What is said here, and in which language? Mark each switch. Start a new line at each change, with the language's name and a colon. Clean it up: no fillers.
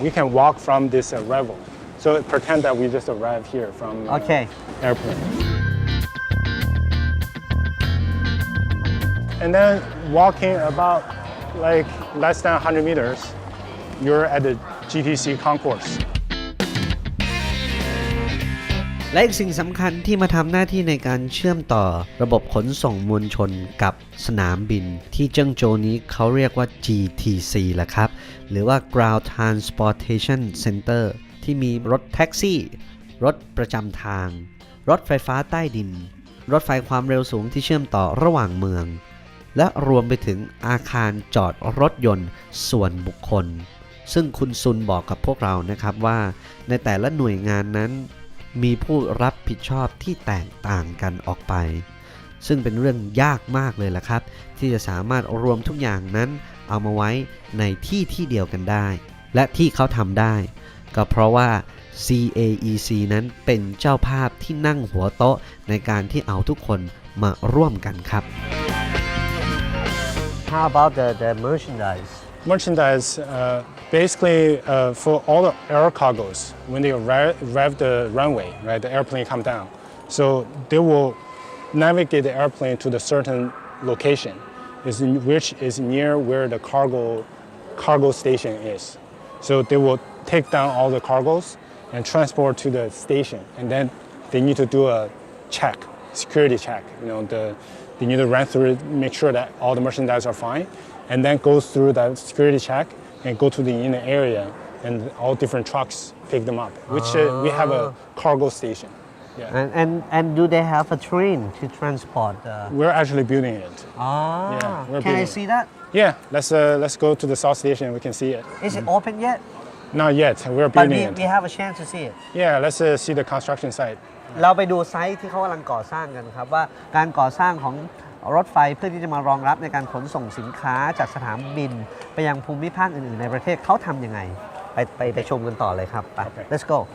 English: We can walk from this Revel. So pretend that we just arrived here from airport. And then walking about like less than 100 meters, you're at the GTC concourse.
Thai: และอีกสิ่งสำคัญที่มาทำหน้าที่ในการเชื่อมต่อระบบขนส่งมวลชนกับสนามบินที่เจิ้งโจวนี้เขาเรียกว่า GTC แหละครับหรือว่า Ground Transportation Center ที่มีรถแท็กซี่รถประจำทางรถไฟฟ้าใต้ดินรถไฟความเร็วสูงที่เชื่อมต่อระหว่างเมือง และรวมไปถึงอาคารจอดรถยนต์ส่วนบุคคลซึ่งคุณซุนบอกกับพวกเรานะครับว่าในแต่ละหน่วยงานนั้นมีผู้รับผิดชอบที่แตกต่างกันออกไป ซึ่งเป็นเรื่องยากมากเลยล่ะครับที่จะสามารถรวมทุกอย่างนั้นเอามาไว้ในที่เดียวกันได้และที่เขาทำได้ก็เพราะว่า CAEC นั้นเป็นเจ้าภาพที่นั่งหัวโต๊ะในการที่เอาทุกคนมาร่วมกันครับ
English: How about the merchandise? Merchandise, basically for all the air cargos, when they arrive the runway, right, the airplane come down. So they will navigate the airplane to the certain location, which is near where the cargo station is. So they will take down all the cargos and transport to the station, and then they need to do a check, security check. They need to run through it, make sure that all the merchandise are fine, and then go through that security check and go to the inner area, and all different trucks pick them up, which we have a cargo station. Yeah. And do they have a train to transport? We're actually building it. Can I see that? Yeah, let's go to the south station. We can see it. Is it open yet? Not yet. We're But building we it. have a chance to see it. Yeah, let's see the construction site.
Thai: เราไปดูไซต์ที่เขากำลังก่อสร้างกันครับว่าการก่อสร้างของรถไฟเพื่อที่จะมารองรับในการขนส่งสินค้าจากสนามบินไปยังภูมิภาคอื่นๆในประเทศเขาทำยังไงไปชมกันต่อเลยครับไป
English: Let's go.